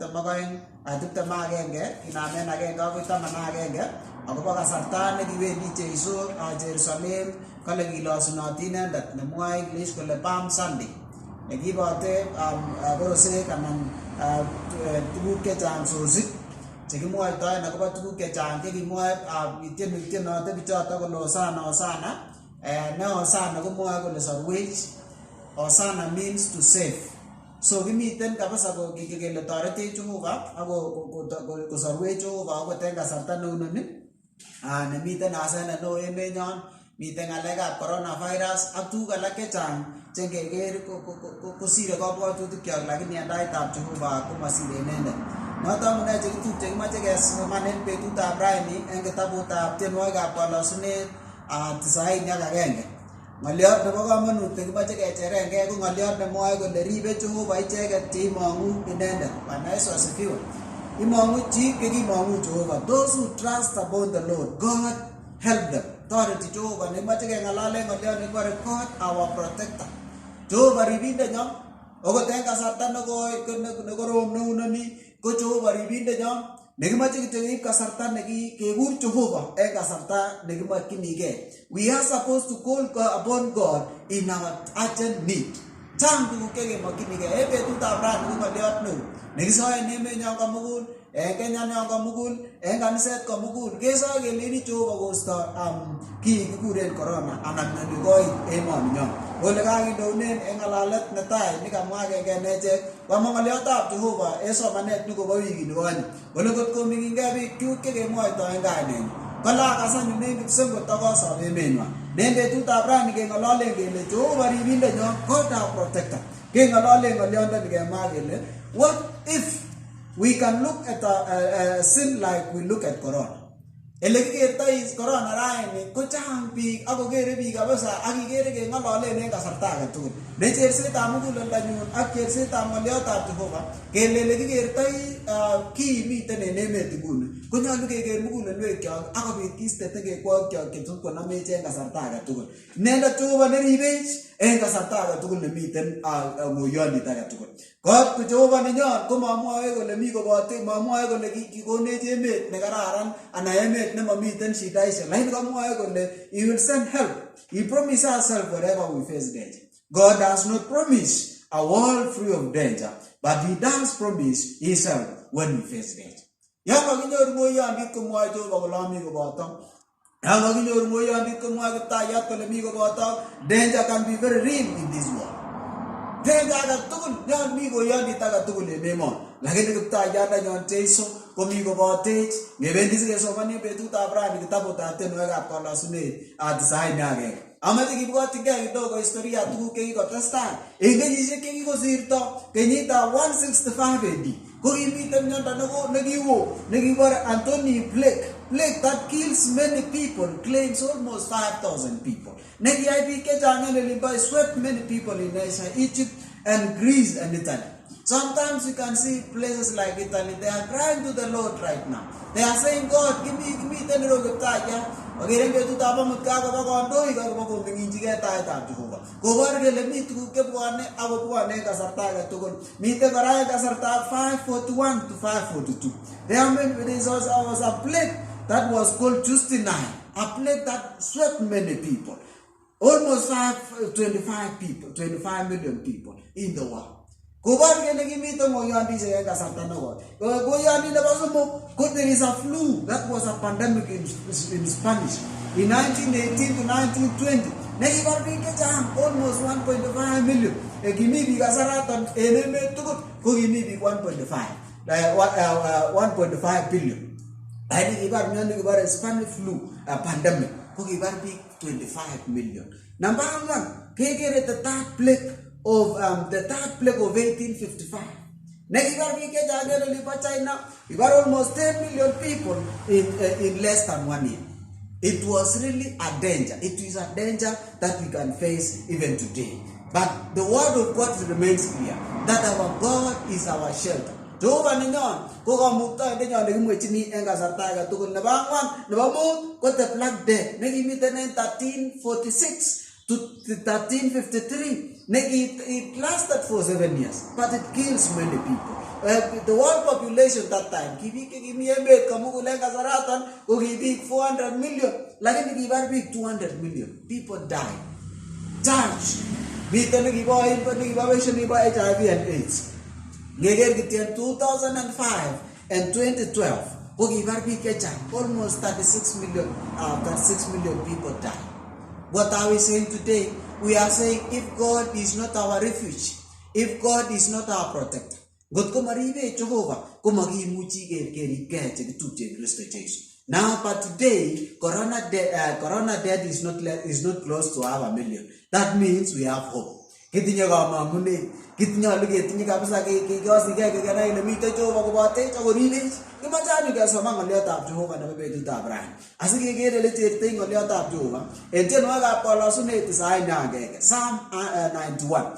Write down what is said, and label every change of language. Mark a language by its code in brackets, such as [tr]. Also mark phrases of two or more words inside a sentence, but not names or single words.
[kln] 22:21 inamen 1 akoi 11 akobo kasarta nekiwendi Jeiso Jerusalem kole kilosunoti inendet nemwoe English kole Palm Sunday nekibote korosek anan tuguk chechang sosik chekimwoitoen akobo tuguk chechang chekimwoe tienote bichoto kole Osana ne Osana komwoe kole sorwech. [en] Osana means to save. [kln] So kimiten kabisa kele toretech Jehova ako kosorwech Jehova akot en kasarta neunoni nemiten asenet neo emenyon, miten ng'alekab coronavirus ak tuguk alak chechang chengeker kosire kabwatutikyok, lakini en taitab Jehova komosire inendet. Noton amune chekitupche kimoche kesoman en betutab raini en kitabutab tienwogikab kalosunet 91. Ng'oliot nebo komonut nekimoche kecherengei ko ng'oliot nemwoe kole ribe Jehova icheket cheimong'u inendet. [sw] Bwana Yesu asifiwe. [kln] Imong'u chi chekimong'u Jehova. [en] Those who trust upon the Lord, God help them. [kln] Toreti Jehova. Nemoche keng'alalen ng'oliot nekibore [en] God our protector. [kln] Jehova ribindenyon okot en kasarta nekorom neunoni ko Jehova ribindenyon nekimoche kityo keib kasarta kekur Jehova en kasarta nekimokyinigei. [en] We are supposed to call upon God in our urgent need. [kln] Chang tuguk chekemokyinigei en betutab rani ko ng'oliot neo nekisoen emenyon komugul, en Kenya nyon komugul, en kaniset komugul kesoe keleni Jehova kosto kii kikuren corona anan nekoit emoninyon. Ole kakindounen en ng'alalet netai nekamwa agenge en echek komwa ng'oliotab Jehova en somanet nekobo wikini konye. Ole kot koming'ingei biik tuguk chekemwoitoen kainenyin kole akasanyu nekit sengot akosob emenywan. En betutab rani keng'ololen kele Jehova ribindenyon, [en] God our protector. [kln] Keng'ololen ng'oliondoni kemwa kele [en] what if we can look at a sin like we look at corona. [kln] Ele kikertoi corona raini ko chang biik ako kere biik kabisa ak ikere keng'ololen en kasarta agetugul. Ne chersetab muguleldanyun ak chersetab ng'oliotab Jehova kele ele kikertoi kii miten en emet nguni konyolu keker mugulelwekyok akobit kiiste tegekwokyok chetot en kasarta agetugul. Inendet Jehova neribech en kasarta agetugul nemiten ng'oyondit agetugul. Kot ko Jehova nenyon ko mamwoe kole mi kobote, mamwoe kole kikonech emet nekararan anan emet nemamiten shidaisiek, lakini kamwoe kole [en] he will send help. He promised us help wherever we face danger. God does not promise a world free of danger, but he does promise his help when we face danger. [kln] Yan kakinyoru ng'oyondit komwoe Jehova kole ami koboto. Yan kakinyoru ng'oyondit komwoe Kiptayat kole mi koboto. [en] Danger can be very real in this world. [kln] Danger agetugul yon mi ng'oyondit agetugul en emoni, lakini Kiptayat Jeiso komi kobotech. Ngebendi sikesomani betutab rani kitabutab tienwogikab kalosunet 91. Amache kibwotyingei kidogo historia tuguk chekikotestai en kenyisiek chekikosirto. Kenyitab 165 AD ko kimiten miondo nekiwo nekibore [en] Anthony plague that kills many people, claims almost 5,000 people. [kln] Nekiyai biik chechang en olimbo [en] swept many people in Asia, Egypt and Greece and Italy. Sometimes you can see places like Italy, they are crying to the Lord right now. They are saying, God, give me tenero Kiptayat. [kln] Ogeren betutab amut kakoba kondoik akobo koming'injigei taitab Jehova. Kobor kele mi tuguk chebwone ako bwone en kasarta agetugul. Miten kora en kasartab 541 to 542. [en] There was a plague that was called Justinine, a plague that swept many people. Almost 25 million people in the world. [kln] Kobor kele kimiten ng'oyondisiek en kasarta nekoi. Ng'oyondit nebo somok ko [en] there is a flu that was a pandemic in Spanish in 1918 to 1920. [kln] nekibar biik chechang almost 1.5 million. Kimi biik kasaraton en emet tugul ko kimi biik 1.5 billion. Lakini kibar mioni kibar [en] Spanish flu pandemic [kln] ko kibar biik 25 million. [en] Number one, kekere the third plague of 1855. [kln] Nekibar biik chechang en olipo China, kibar [en] almost 10 million people in less than 1 year. It was really a danger. It is a danger that we can face even today. But the word of God remains clear that our God is our shelter. [kln] Jehovah ninyon ko kamukta ninyon nekimwechini en kasarta age tugul. Nebo angwan, nebo mut ko the Black Death nekimiten en 1346 to 1353. [en] It lasted for 7 years, but it kills many people. The world population that time, [kln] kimi emet kamugul en kasaratan ko kibik 400 million, lakini kibar bik 200 million. [en] People died. Church, [kln] miten nekibo patient nebo HIV and AIDS. Ngeger kityen 2005 and 2012 ko kibar bik chechang, [en] almost 36 million people died. What are we saying today? We are saying if God is not our refuge, if God is not our protector, God [kln] ko maribe Jehovah ko magimuchi keribke chekitupche Kristo Jesu. [en] Now, but today, corona death is not close to half a million. That means we have hope. [kln] Kitinye kamangune, kitinye ketinye kabisa kikosike kekena ile mite Jehovah kobote chakoribe. Kimachani kesoma ngolyotab Jehovah nebo betutab rani. Asikekere ile chertei ngolyotab Jehovah. En tienwogikab Kolosunet 91, Psalm 91.